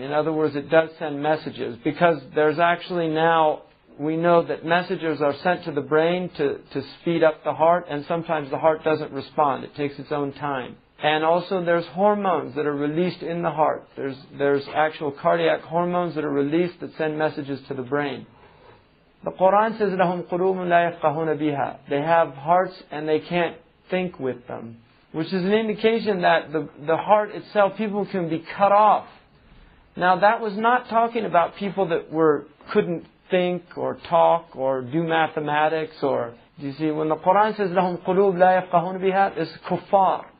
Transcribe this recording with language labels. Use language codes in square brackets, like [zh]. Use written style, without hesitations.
[en] In other words, it does send messages. Because there's actually now, we know that messages are sent to the brain to speed up the heart, and sometimes the heart doesn't respond. It takes its own time. And also there's hormones that are released in the heart. There's actual cardiac hormones that are released that send messages to the brain. The Quran says, [ar] لَهُمْ قُلُوبٌ لَا يَفْقَهُونَ بِهَا. [en] They have hearts and they can't think with them. Which is an indication that the heart itself, people can be cut off. Now that was not talking about people that couldn't think or talk or do mathematics or... You see, when the Quran says, [ar] لَهُمْ قُلُوبٌ لَا يَفْقَهُونَ بِهَا, [en] it's kuffar.